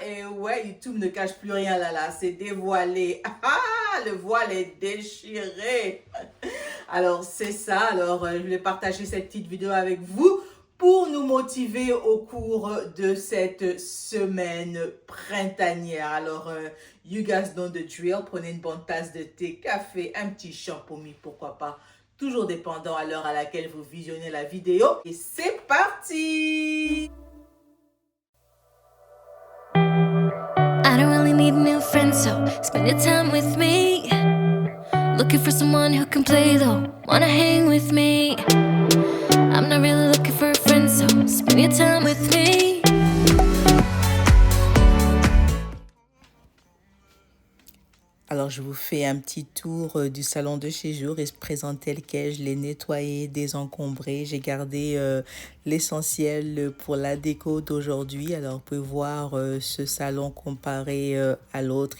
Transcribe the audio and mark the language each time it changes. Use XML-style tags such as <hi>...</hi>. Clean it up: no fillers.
<fr>Et ouais, YouTube ne cache plus rien là, c'est dévoilé. Ah, le voile est déchiré. Alors, c'est ça. Alors, je voulais partager cette petite vidéo avec vous pour nous motiver au cours de cette semaine printanière.</fr> <en>Alors, you guys know the drill.</en> <fr>Prenez une bonne tasse de thé, café, un petit champomis, pourquoi pas. Toujours dépendant à l'heure à laquelle vous visionnez la vidéo. Et c'est parti!</fr> <en>I don't really need new friends, so spend your time with me. Looking for someone who can play though, wanna hang with me. I'm not really looking for a friend, so spend your time with me.</en> <fr>Alors, je vous fais un petit tour du salon de chez Jour et se présente tel quel. Je l'ai nettoyé, désencombré. J'ai gardé l'essentiel pour la déco d'aujourd'hui. Alors, vous pouvez voir ce salon comparé à l'autre.</fr>